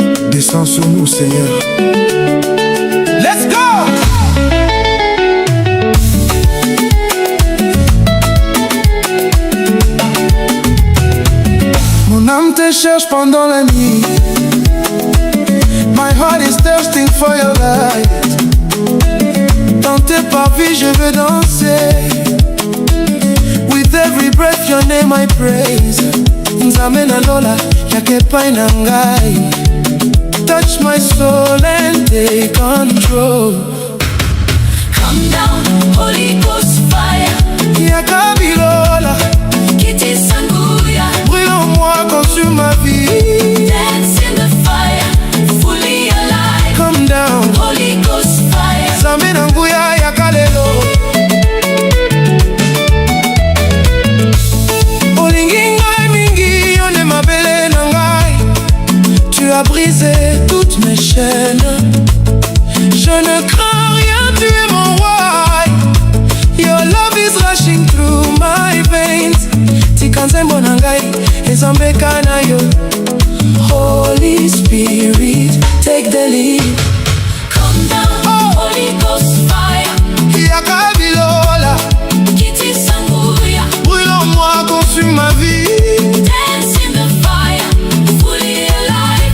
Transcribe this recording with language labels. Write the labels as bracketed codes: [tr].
[fr] Descends sur nous, Seigneur. [en] Let's go! [fr] Mon âme te cherche pendant la nuit. [en] My heart is thirsting for your light. [fr] Dans tes parvis je veux danser. [en] With every breath your name I praise. [ln] Nzambe na lola, yaka epai ngai. [en] Touch my soul and take control. Come down, Holy Ghost fire. [ln] Yaka bilola, Kiti sanguya. [fr] brûle en moi, consume ma vie. [en] Dance in the fire, fully alive. Come down, Holy Ghost fire. [ln] Nzambe na nguya yaka lelo. Olingi ngai mingi, yone mabele na ngai. [fr] Tu as brisé toutes mes chaînes. Je ne crains rien, tu es mon roi. [en] Your love is rushing through my veins. [ln] Tikanzembo na ngai, ezambeka na yo. [en] Holy Spirit, take the lead. Come down, Holy Ghost fire. [ln] Yaka bilola, Kiti sanguya. [fr] brûle en moi, consume ma vie. [en] Dance in the fire, fully alive.